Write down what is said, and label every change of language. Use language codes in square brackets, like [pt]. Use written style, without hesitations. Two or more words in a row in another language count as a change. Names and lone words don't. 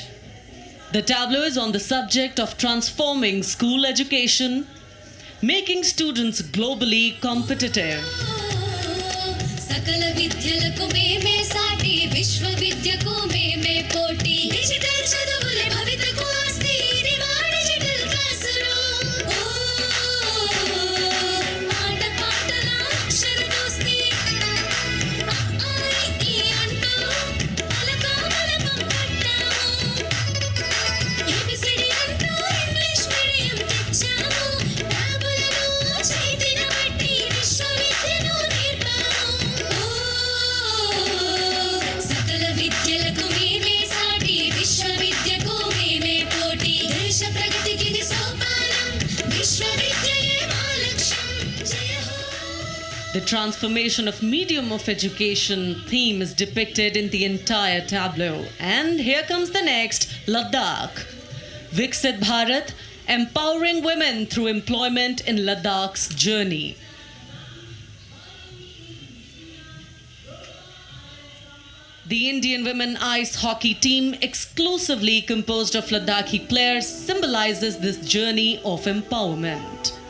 [en] The tableau is on the subject of transforming school education, making students globally competitive. [sa] सकल विद्यలకు [te] మేమే సాటి విశ్వవిద్యకు మేమే పోటీ డిజిటల్ చదువుల భవితకు ఆస్తి ఇది మా డిజిటల్ క్లాస్ రూమ్ మాట పాటల అక్షర దోస్తి ఈ అంటూ పలకా బలపం పట్టాము ఏబిసిడి అంటూ [en] English medium [te] తెచ్చాము ట్యాబులను చేతిన పట్టి విశ్వవిద్యను [sa] सकल विद्यలకు [te] మేమే సాటి విశ్వవిద్యకు మేమే పోటీ దేశ ప్రగతికి ఇది సోపానం విశ్వవిద్యయే మా లక్ష్యం జయ హో. [en] The transformation of medium of education theme is depicted in the entire tableau. And here comes the next, Ladakh. Viksit Bharat, empowering women through employment in Ladakh's journey. The Indian women ice hockey team, exclusively composed of Ladakhi players, symbolizes this journey of empowerment.